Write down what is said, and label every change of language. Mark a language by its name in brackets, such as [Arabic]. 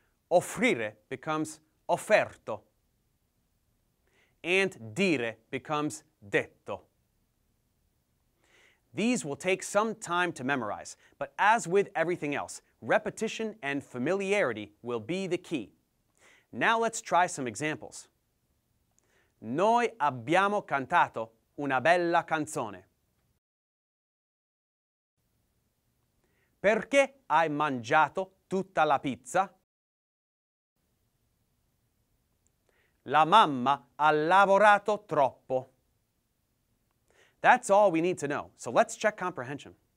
[English] Offrire becomes offerto. And dire becomes detto. These will take some time to memorize, but as with everything else, repetition and familiarity will be the key. Now let's try some examples. [Italian] Noi abbiamo cantato una bella canzone. Perché hai mangiato tutta la pizza? La mamma ha lavorato troppo. [English] That's all we need to know, so let's check comprehension.